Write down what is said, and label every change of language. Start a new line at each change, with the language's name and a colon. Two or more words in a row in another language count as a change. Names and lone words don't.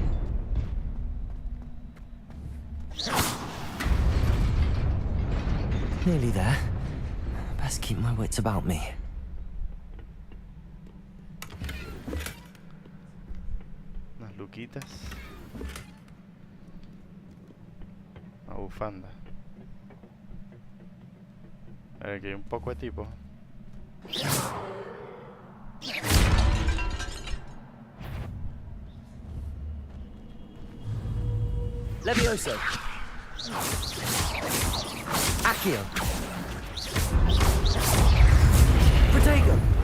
English: Nearly there. Best keep my wits about me.
Spanish: Unas luquitas. Una bufanda. A ver, aquí hay un poco de tipo. Levioso.
Latin: Accio. Protego.